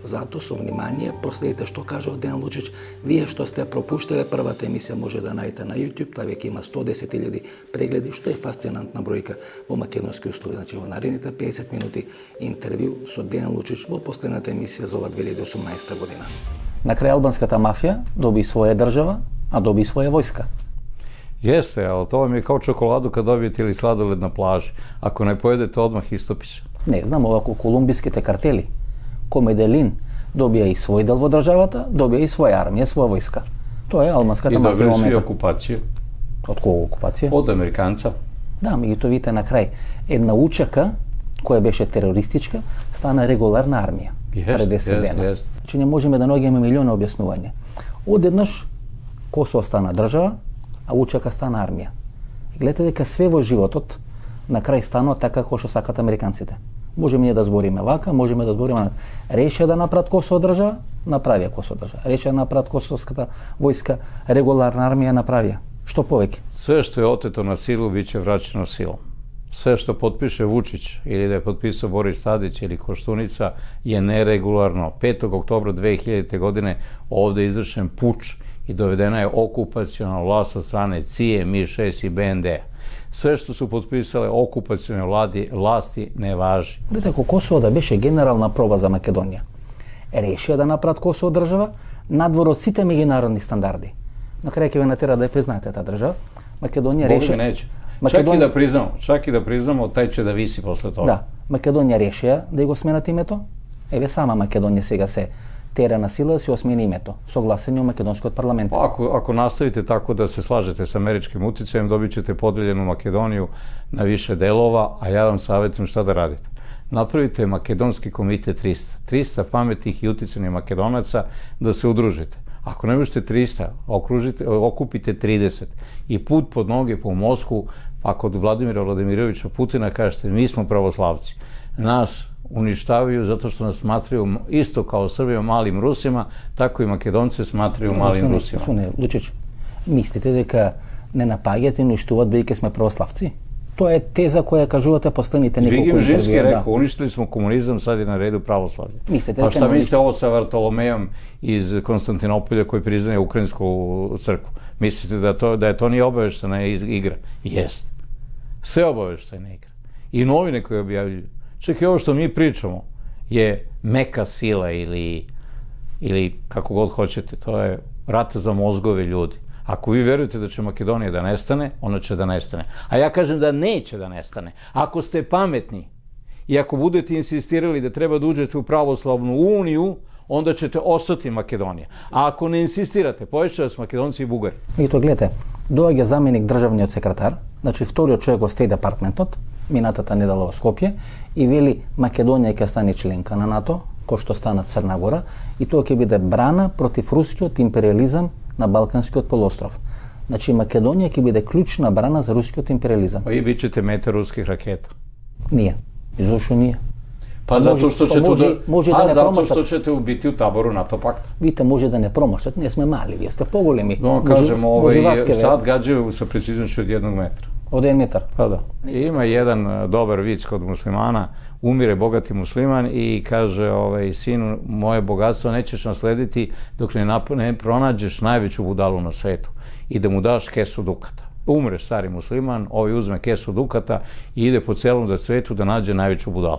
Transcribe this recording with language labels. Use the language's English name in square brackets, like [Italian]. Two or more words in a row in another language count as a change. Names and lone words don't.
[Macedonian] Затоа со внимание проследите што кажува Дејан Лучич. Вие што сте пропуштиле првата емисија може да најдете на YouTube, таа веќе има 110.000 прегледи, што е фасцинантна бројка во македонски услови. Значи во наредните 50 минути интервју со Дејан Лучич во последната емисија за ова 2018 година. На крај албанската мафија доби своја држава, а доби своја војска. [Serbian] Jeste, ali to vam je kao čokoladu kad dobijete ili sladoled na plaži. Ako ne pojedete, odmah istopiće. [Macedonian] Не, знам, овако колумбиските картели, ко Меделин добија и свој дел во државата, добија и своја армија, своја војска. Тоа е албанската [Serbian] I [Macedonian] мафија [Serbian] dobili [Macedonian] во [Serbian] su i [Macedonian] моментот. [Serbian] okupaciju [Macedonian] Од кого окупација? [Serbian] od Amerikanca. [Macedonian] Да, меѓутоа видите на крај една учака која беше терористичка стана регуларна армија пред 10 дена. Значи не можеме да наоѓаме милиони објаснувања. Одеднаш Косово стана држава, а учака стана армија. И гледате дека све во животот на крај станува така како што сакат американците. Можеме ние да збориме вака, можеме да збориме решија да направат Косово држава, направија Косово држава. Решија да направат косовската војска, регуларна армија направија. Што повеќе? [Serbian] Sve što je oteto na silu, bit će vraćeno silom. Sve što potpiše Vučić ili da je potpisao Boris Tadić ili Koštunica je neregularno. 5. oktobra 2000. godine ovde je izvršen puč i dovedena je okupaciona vlast od strane CIA, MI6 i BND. Sve što su potpisale okupacione vlasti ne važi. [Macedonian] Видите, ако Косово да беше генерална проба за Македонија, решија да направат Косово држава надвор од сите меѓународни стандарди. На крај ќе ве натера да ја признаете таа држава. Македонија [Serbian] Boga [Macedonian] реши. [Serbian] mi neće. Čak i da priznamo, taj će da visi posle toga. [Macedonian] Да, Македонија решија да го сменат името. Еве сама Македонија сега се тера на сила да се осмени името, согласени у македонскиот парламент. [Serbian] Ako nastavite tako da se slažete sa američkim uticajem, dobit ćete podeljenu Makedoniju na više delova, a ja vam savjetujem šta da radite. Napravite makedonski komitet 300. 300 pametnih i uticajnih Makedonaca da se udružite. Ako ne možete 300, okupite 30 i put pod noge po Moskvu, pa kod Vladimira Vladimirovića Putina kažete mi smo pravoslavci. Nas uništavaju zato što nas smatraju isto kao Srbima malim Rusima, tako i Makedonce smatraju malim Rusima. [Macedonian] Лучич, мислите дека не напаѓате и уништуваат бидејќи сме православци? Тоа е теза која кажувате последните неколку [Serbian] Vigim Žinski je [Macedonian] интервјуа. [Serbian] rekao, uništili smo komunizam, sad je na redu pravoslavlje. Mislite A da šta tamo mislite ovo sa Vartolomejom iz Konstantinopolja koji priznaje ukrajinsku crkvu? Mislite da je to nije obaveštena igra? Jest. Sve obaveštena igra. I novine koje objavljuju. Čak i ovo što mi pričamo je meka sila ili kako god hoćete, to je rat za mozgove ljudi. Ako vi verujete da će Makedonija da nestane, ona će da nestane. A ja kažem da neće da nestane. Ako ste pametni i ako budete insistirali da treba da uđete u pravoslavnu uniju, onda ćete ostati Makedonija. A ako ne insistirate, poveće vas Makedonci i Bugari. [Macedonian] И тоа гледате, доаѓа заменик државниот секретар, значи вториот човек во Стејт департментот, минатата недела во Скопје, и вели Македонија ќе стане членка на НАТО, кој што стана Црна Гора, и тоа ќе биде брана против рускиот империализам на Балканскиот полуостров. Значи Македонија ќе биде клучна брана за рускиот империализам. [Serbian] Pa i bit ćete meta ruskih raketa. [Macedonian] Ние. И зошто ние? [Serbian] Pa zato što ćete [Macedonian] може да не [Serbian] zato što [Macedonian] промашат. [Serbian] ćete biti u taboru NATO pakta. [Macedonian] Видите, може да не промашат. Ние сме мали, вие сте поголеми. [Serbian] No, kažemo, sad gađaju sa preciznošću od 1 metra. [Macedonian] Од 1 метар. [Serbian] Pa da. Ima jedan dobar vic kod muslimana, umire bogati musliman i kaže, sinu, moje bogatstvo nećeš naslediti dok ne pronađeš najveću budalu na svetu i da mu daš kesu dukata. Umre stari musliman, uzme kesu dukata i ide po celom svetu da nađe najveću budalu.